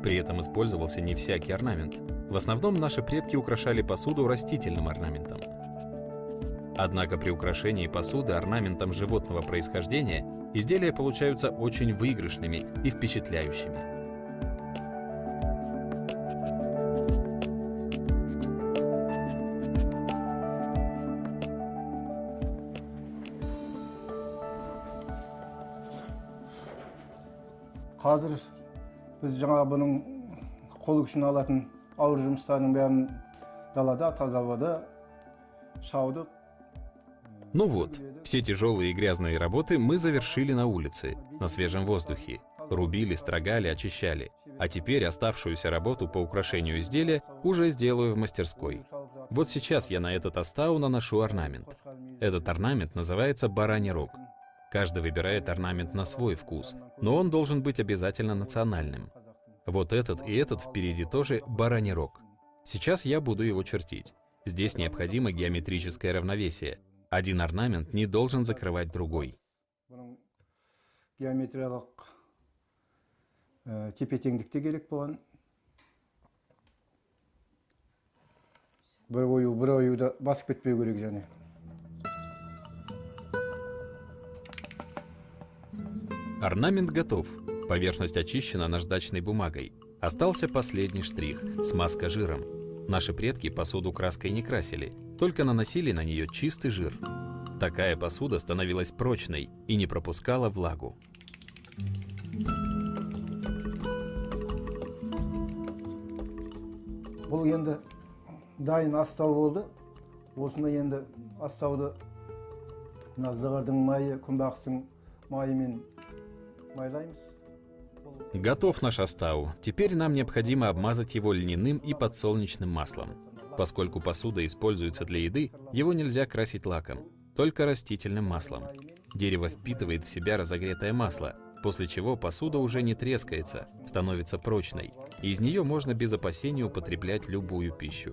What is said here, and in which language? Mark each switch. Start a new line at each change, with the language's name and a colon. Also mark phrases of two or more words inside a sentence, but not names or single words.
Russian: При этом использовался не всякий орнамент. В основном наши предки украшали посуду растительным орнаментом. Однако при украшении посуды орнаментом животного происхождения изделия получаются очень выигрышными и впечатляющими.
Kazakh: Қазір біз жаңа бұның қол күшін алатын ауыр жұмыстардың бәрін далада, таза ауада шаудық.
Russian: Ну вот, все тяжелые и грязные работы мы завершили на улице, на свежем воздухе. Рубили, строгали, очищали. А теперь оставшуюся работу по украшению изделия уже сделаю в мастерской. Вот сейчас я на этот астау наношу орнамент. Этот орнамент называется бараний рог. Каждый выбирает орнамент на свой вкус, но он должен быть обязательно национальным. Вот этот и этот впереди тоже бараний рог. Сейчас я буду его чертить. Здесь необходимо геометрическое равновесие. Один орнамент не должен закрывать другой.
Kazakh: Геометриялық тепе-теңдік те керек болған. Бір ою да басып кетпеу керек және.
Russian: Орнамент готов. Поверхность очищена наждачной бумагой. Остался последний штрих – смазка жиром. Наши предки посуду краской не красили, только наносили на нее чистый жир. Такая посуда становилась прочной и не пропускала влагу.
Kazakh: Бұл енді дайын астау болды. Осында енді астауды зығырдың майы, күнбағыстың майымен майлаймыз.
Russian: Готов наш астау. Теперь нам необходимо обмазать его льняным и подсолнечным маслом. Поскольку посуда используется для еды, его нельзя красить лаком, только растительным маслом. Дерево впитывает в себя разогретое масло, после чего посуда уже не трескается, становится прочной, и из нее можно без опасения употреблять любую пищу.